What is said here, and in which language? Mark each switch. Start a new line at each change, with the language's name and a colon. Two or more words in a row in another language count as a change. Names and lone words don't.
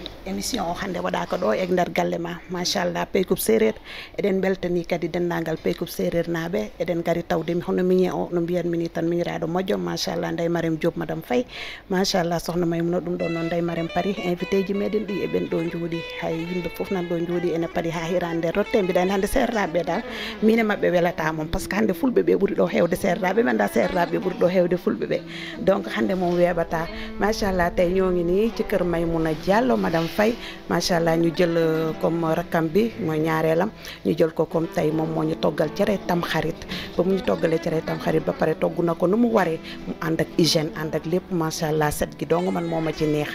Fula: émission o hande waɗaka ɗo e nder galle ma machallah Peykoupe Séréer eɗen beltani kadi dendagal Peykoupe Séréer naaɓe eɗen gari tawde hono migné o no mbiyanmi ni tan miñiraɗo moƴƴo machallah Ndeye Marème Diop madame Faye machallah sohna Maymouna ɗum ɗon noon Ndeye Marème Paris invité ji meɗen ɗi eɓen ɗo jooɗi hay yimɓe foof nan ɗo jooɗi ene paadi ha hirande nder rotte mbiɗani hande serraɓe dal mine mabɓe welata moom par ce que hande fulɓe ɓe ɓuuri ɗo hewde serraɓe mi anda serraɓe ɓuuri ɗo hewde fulɓe ɓe donc hande moom weeɓata machallah
Wolof: tay ñoo ngi nii ci kër Maymouna Diallo madame Faye machallah ñu jël comme rakkam bi mooy ñaareelam ñu jël ko comme tay moom moo ñu toggal cere tam xarit ba mu ñu toggalee cere tam xarit ba pare togg na ko nu mu waree mu ànd ak hygiène ànd ak lépp machallah set gi dong man moo ma ci neex